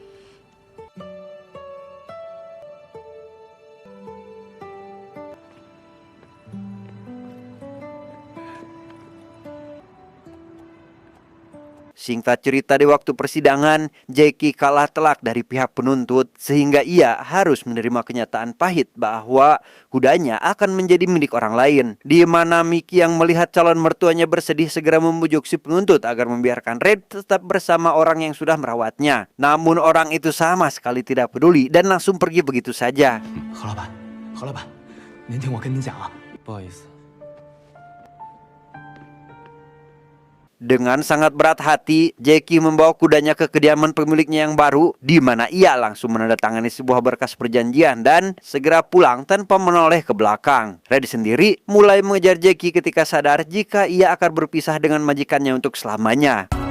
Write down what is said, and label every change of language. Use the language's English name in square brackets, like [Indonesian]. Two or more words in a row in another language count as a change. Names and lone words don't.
[Indonesian] Singkat cerita, di waktu persidangan, Jackie kalah telak dari pihak penuntut sehingga ia harus menerima kenyataan pahit bahwa kudanya akan menjadi milik orang lain. Di mana Mickey yang melihat calon mertuanya bersedih segera membujuk si penuntut agar membiarkan Red tetap bersama orang yang sudah merawatnya. Namun orang itu sama sekali tidak peduli dan langsung pergi begitu saja. [Chinese] 何老板，您听我跟您讲啊，不好意思。 [Indonesian] Dengan sangat berat hati, Jackie membawa kudanya ke kediaman pemiliknya yang baru, di mana ia langsung menandatangani sebuah berkas perjanjian dan segera pulang tanpa menoleh ke belakang. Red sendiri mulai mengejar Jackie ketika sadar jika ia akan berpisah dengan majikannya untuk selamanya.